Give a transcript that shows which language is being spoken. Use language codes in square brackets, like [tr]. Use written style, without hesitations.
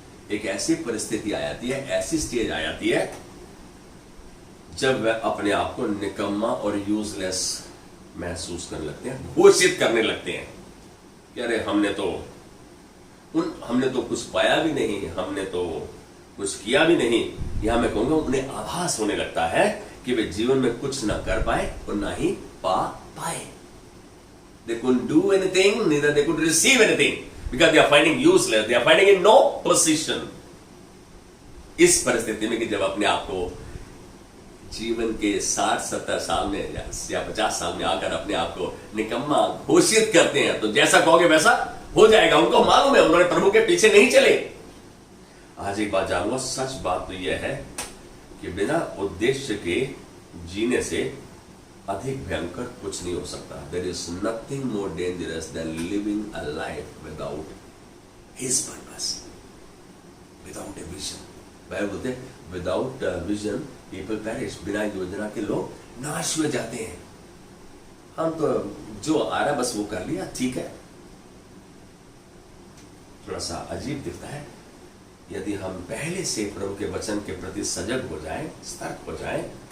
[hi] एक ऐसी परिस्थिति आ जाती है, ऐसी स्टेज आ जाती है जब वह अपने आप को निकम्मा और यूजलेस महसूस करने लगते हैं, घोषित करने लगते हैं कि अरे हमने तो कुछ पाया भी नहीं, हमने तो कुछ किया भी नहीं। यहां मैं कहूंगा उन्हें आभास होने लगता है कि वे जीवन में कुछ ना कर पाए और ना ही पा पाए। [en] They couldn't do anything, neither they could receive anything, because they are finding useless, they are finding in no position. [hi] इस परिस्थिति में कि जब अपने आप को जीवन के 60-70 साल में या 50 साल में आकर अपने आप को निकम्मा घोषित करते हैं, तो जैसा कहोगे वैसा हो जाएगा। उनको मालूम है, उन्होंने प्रभु के पीछे नहीं चले। आज एक बात जानूंगा, सच बात तो यह है कि बिना उद्देश्य के जीने से अधिक भयंकर कुछ नहीं हो सकता। [en] There is nothing more dangerous than living a life without His purpose, without a vision. [hi] Bible बोलते हैं [en] without vision people perish. [hi] बिना योजना के लोग नाश हुए जाते हैं। हम तो जो आ रहा बस वो कर लिया, ठीक है। थोड़ा सा अजीब दिखता है यदि हम पहले से प्रभु के वचन के प्रति सजग हो जाएं, सतर्क हो जाएं,